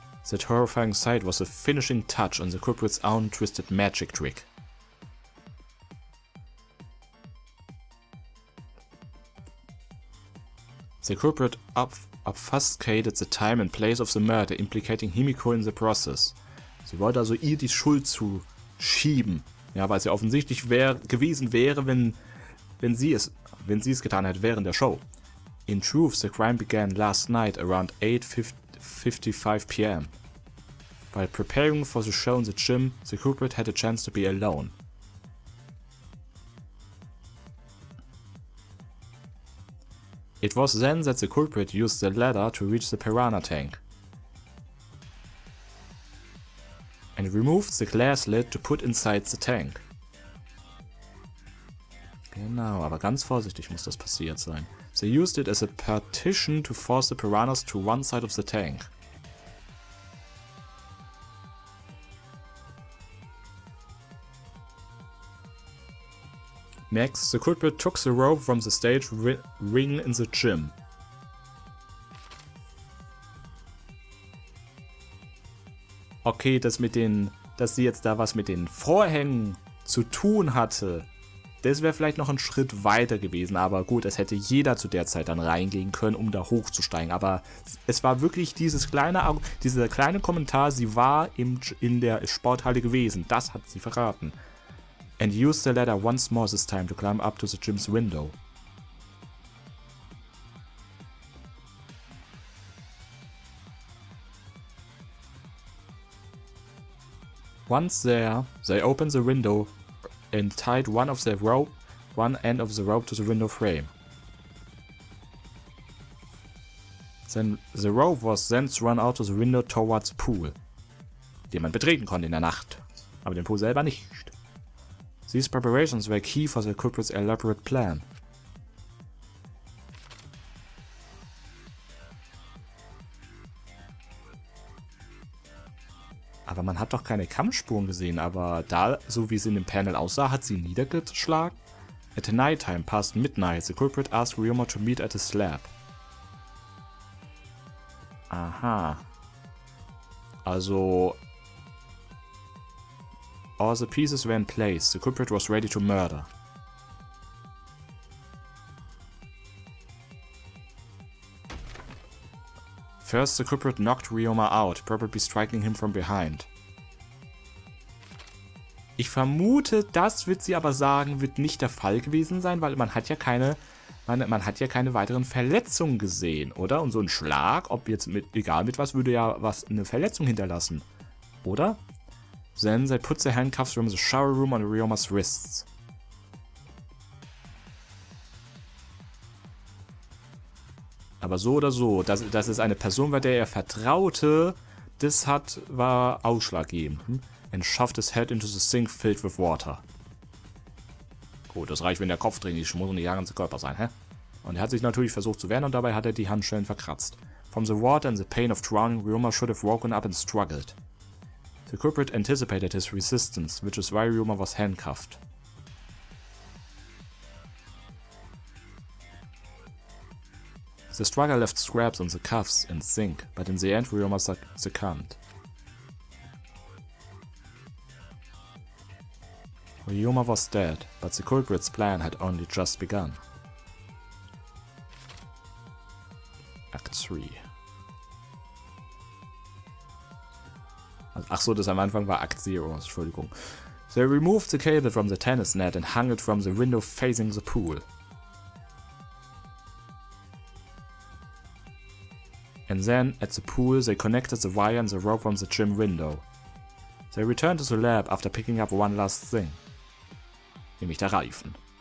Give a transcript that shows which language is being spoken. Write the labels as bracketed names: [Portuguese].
[English] That horrifying sight was the finishing touch on the culprit's own twisted magic trick. The culprit obfuscated the time and place of the murder, implicating Himiko in the process. [German] Sie wollte also ihr die Schuld zuschieben, ja, weil sie offensichtlich gewesen wäre, wenn sie es getan hätte während der Show. [English] In truth, the crime began last night around 8:55 p.m. While preparing for the show in the gym, the culprit had a chance to be alone. It was then that the culprit used the ladder to reach the piranha tank. and removed the glass lid to put inside the tank. [German] Genau, aber ganz vorsichtig muss das passiert sein. [English] They used it as a partition to force the piranhas to one side of the tank. Next, the culprit took the rope from the stage ring in the gym. [German] Okay, dass sie jetzt da was mit den Vorhängen zu tun hatte, das wäre vielleicht noch ein Schritt weiter gewesen. Aber gut, es hätte jeder zu der Zeit dann reingehen können, um da hochzusteigen. Aber es war wirklich dieser kleine Kommentar, sie war in der Sporthalle gewesen. Das hat sie verraten. [English] And used the ladder once more this time to climb up to the gym's window. Once there, they opened the window and tied one end of the rope to the window frame. Then the rope was then thrown out of the window towards the pool, [German] den man betreten konnte in der Nacht, aber den Pool selber nicht. [English] These preparations were key for the culprit's elaborate plan. [German] Aber man hat doch keine Kampfspuren gesehen, aber da, so wie es in dem Panel aussah, hat sie ihn niedergeschlagen. [English] At night time, past midnight, the culprit asked Ryoma to meet at his slab. [German] Aha. Also... [English] all the pieces were in place, the culprit was ready to murder. First, the culprit knocked Ryoma out, probably striking him from behind. [German] Ich vermute, das wird sie aber sagen, wird nicht der Fall gewesen sein, weil man hat ja keine weiteren Verletzungen gesehen, oder? Und so ein Schlag, ob jetzt egal mit was, würde ja eine Verletzung hinterlassen, oder? [English] Then they put the handcuffs from the shower room on Ryoma's wrists. [German] Aber so oder so, dass es eine Person war, der er vertraute, das war ausschlaggebend. [English] And shoved his head into the sink filled with water. [German] Gut, das reicht, wenn der Kopf drin ist, muss nicht der ganze Körper sein, hä? Und er hat sich natürlich versucht zu wehren und dabei hat er die Handschellen verkratzt. [English] From the water and the pain of drowning, Ryoma should have woken up and struggled. The culprit anticipated his resistance, which is why Ryoma was handcuffed. The struggle left scraps on the cuffs and sink, but in the end Ryoma succumbed. Ryoma was dead, but the culprit's plan had only just begun. Act 3. [German] Ach so, das am Anfang war Act 0, Entschuldigung. [English] They removed the cable from the tennis net and hung it from the window facing the pool. And then, at the pool, they connected the wire and the rope from the gym window. They returned to the lab after picking up one last thing. [German] Nämlich der Reifen.